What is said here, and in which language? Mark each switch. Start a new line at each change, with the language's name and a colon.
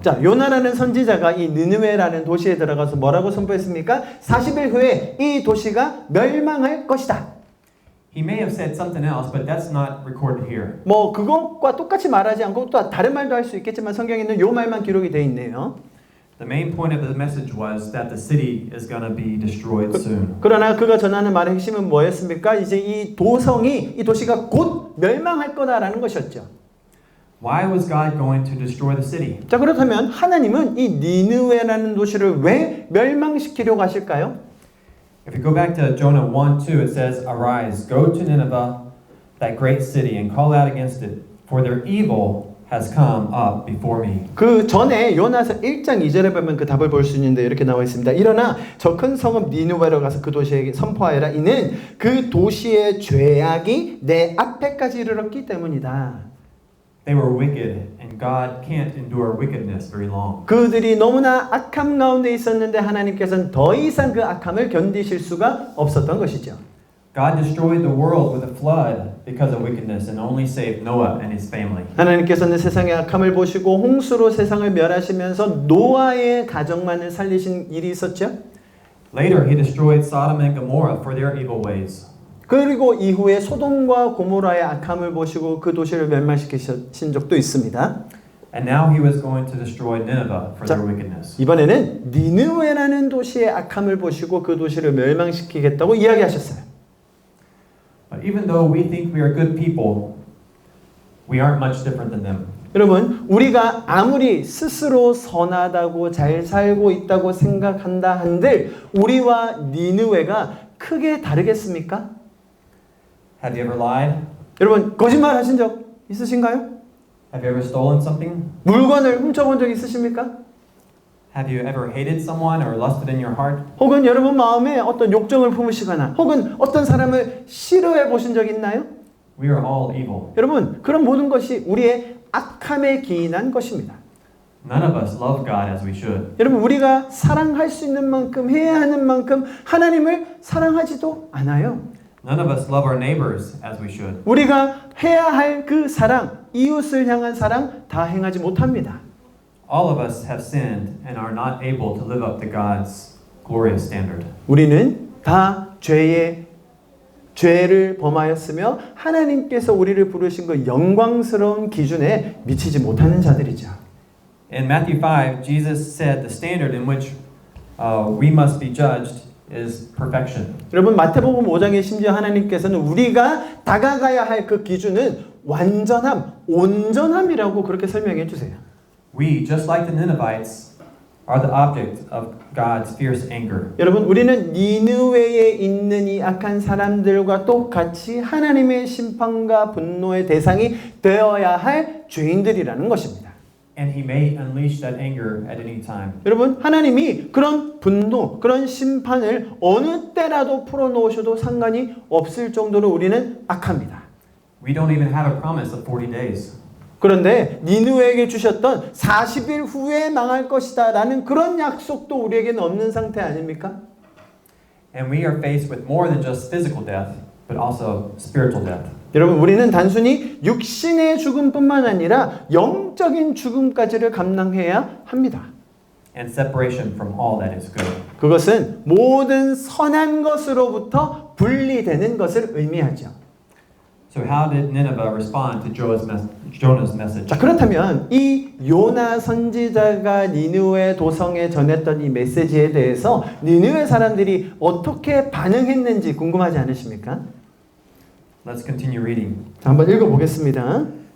Korean: 자, 요나라는 선지자가 이 느느웨라는 도시에 들어가서 뭐라고 선포했습니까? 40일 후에 이 도시가 멸망할 것이다.
English: He may have said something else, but that's not recorded here.
Korean: 뭐 그것과 똑같이 말하지 않고 또 다른 말도 할 수 있겠지만 성경에는 요 말만 기록이 되어 있네요.
English: The main point of the message was that the city is going to be destroyed soon.
Korean: 그러나 그가 전하는 말의 핵심은 뭐였습니까? 이제 이 도시가 곧 멸망할 거다라는 것이었죠.
English: Why was God going to destroy the city?
Korean: 자, 그렇다면 하나님은 이 니느웨라는 도시를 왜 멸망시키려고 하실까요?
English: If you go back to Jonah 1:2, it says, Arise, go to Nineveh, that great city, and call out against it, for their evil has come up before me.
Korean: 그 전에 요나서 1장 2절에 보면 그 답을 볼 수 있는데 이렇게 나와 있습니다. 일어나 저 큰 성읍 니느웨로 가서 그 도시에게 선포하여라. 이는 그 도시의 죄악이 내 앞에까지 이르렀기 때문이다.
English: They were wicked, and God can't endure wickedness very long.
Korean: 그들이 너무나 악함 가운데 있었는데 하나님께서는 더 이상 그 악함을 견디실 수가 없었던 것이죠.
English: God destroyed the world with a flood because of wickedness and only saved Noah and his family.
Korean: 하나님께서는 세상의 악함을 보시고 홍수로 세상을 멸하시면서 노아의 가정만을 살리신 일이 있었죠.
English: Later, he destroyed Sodom and Gomorrah for their evil ways.
Korean: 그리고 이후에 소돔과 고모라의 악함을 보시고 그 도시를 멸망시키신 적도 있습니다.
English: And now he was going to destroy Nineveh for their wickedness.
Korean: 이번에는 니느웨라는 도시의 악함을 보시고 그 도시를 멸망시키겠다고 이야기하셨어요.
English: But even though we think we are good people, we aren't much different than them.
Korean: 여러분, 우리가 아무리 스스로 선하다고 잘 살고 있다고 생각한다 한들 우리와 니느웨가 크게 다르겠습니까?
English: Have you ever lied?
Korean: 여러분, 거짓말 하신 적 있으신가요?
English: Have you ever stolen something?
Korean: 물건을 훔쳐본 적 있으십니까?
English: Have you ever hated someone or lusted in your heart?
Korean: 혹은 여러분 마음에 어떤 욕정을 품으시거나 혹은 어떤 사람을 싫어해 보신 적 있나요?
English: We are all evil.
Korean: 여러분, 그런 모든 것이 우리의 악함에 기인한 것입니다.
English: None of us love God as we should.
Korean: 여러분, 우리가 사랑할 수 있는 만큼 해야 하는 만큼 하나님을 사랑하지도 않아요.
English: None of us love our neighbors as we should.
Korean: 우리가 해야 할 그 사랑, 이웃을 향한 사랑 다 행하지 못합니다.
English: All of us have sinned and are not able to live up to God's glorious standard.
Korean: 우리는 다 죄를 범하였으며 하나님께서 우리를 부르신 그 영광스러운 기준에 미치지 못하는 자들이죠.
English: In Matthew 5, Jesus said the standard in which we must be judged is perfection.
Korean: 여러분, 마태복음 5장에 심지어 하나님께서는 우리가 다가가야 할 그 기준은 완전함, 온전함이라고 그렇게 설명해 주세요.
English: We, just like the Ninevites, are the object of God's fierce anger.
Korean: 여러분, 우리는 니느웨에 있는 이 악한 사람들과 똑같이 하나님의 심판과 분노의 대상이 되어야 할 죄인들이라는 것입니다.
English: And He may unleash that anger at any time.
Korean: 여러분, 하나님이 그런 분노, 그런 심판을 어느 때라도 풀어놓으셔도 상관이 없을 정도로 우리는 악합니다.
English: We don't even have a promise of 40 days.
Korean: 그런데 니느웨에게 주셨던 40일 후에 망할 것이다 라는 그런 약속도 우리에게는 없는 상태 아닙니까?
English: And we are faced with more than just physical death, but also spiritual death.
Korean: 여러분, 우리는 단순히 육신의 죽음뿐만 아니라 영적인 죽음까지를 감당해야 합니다.
English: And separation from all that is good.
Korean: 그것은 모든 선한 것으로부터 분리되는 것을 의미하죠.
English: So how did Nineveh respond to Jonah's message?
Korean: 자, 그렇다면 이 요나 선지자가 니느웨 도성에 전했던 이 메시지에 대해서 니느웨 사람들이 어떻게 반응했는지 궁금하지 않으십니까?
English: Let's continue reading.
Korean: 자, 한번 읽어보겠습니다.